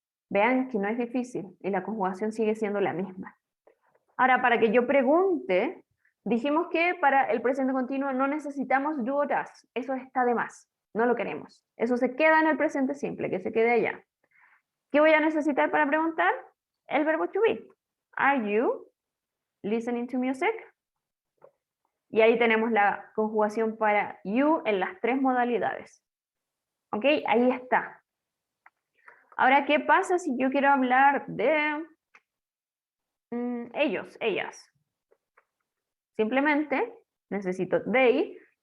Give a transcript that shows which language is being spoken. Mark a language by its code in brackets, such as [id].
[es] Vean que no es difícil y la conjugación sigue siendo la misma. Ahora, para que yo pregunte, dijimos que para el presente continuo no necesitamos do o does. Eso está de más. No lo queremos. Eso se queda en el presente simple, que se quede allá. ¿Qué voy a necesitar para preguntar? El verbo to be. [en] Are you listening to music? [es] Y ahí tenemos la conjugación para you en las tres modalidades. ¿Ok? Ahí está. Ahora, ¿qué pasa si yo quiero hablar de ellos, ellas? Simplemente necesito they